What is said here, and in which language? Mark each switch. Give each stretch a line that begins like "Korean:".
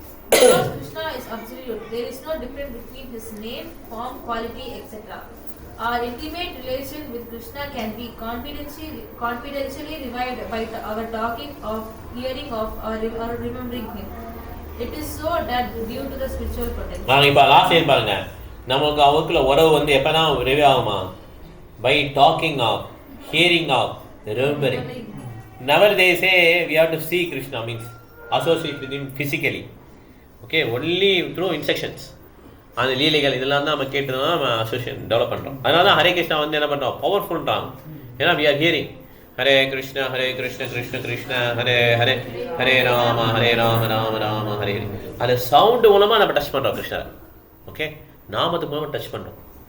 English: Because Krishna is absolute, there is no difference between his name, form, quality, etc. Our intimate relation with Krishna can be confidentially revived by our talking of, hearing of, or remembering him. It is so done due to the spiritual potential.
Tamil: இப்போ last year பாருங்க, நமக்கு அவருக்குள்ள உறவு வந்து எப்பதான் ரிவே ஆகுமா?
English: By talking of, hearing of, remembering. Never they say we have to see Krishna, means associate with him physically. Okay, only through instructions.
Tamil: அந்த லீலைகள் இதெல்லாம் தான் நம்ம கேட்டு தான் நம்ம அசோசியேஷன் டெவலப் பண்ணுறோம். அதனால தான் ஹரே கிருஷ்ணா வந்து என்ன பண்ணுறோம், பவர்ஃபுல்ன்றாங்க. ஏன்னா
English: we are hearing
Tamil: Hare Krishna Krishna Krishna Hare Hare Hare Rama Rama Rama Hare Hare. அது சவுண்டு மூலமாக நம்ம டச் பண்ணுறோம் கிருஷ்ணர். ஓகே, நாமத்து மூலமாக டச் பண்ணுறோம்.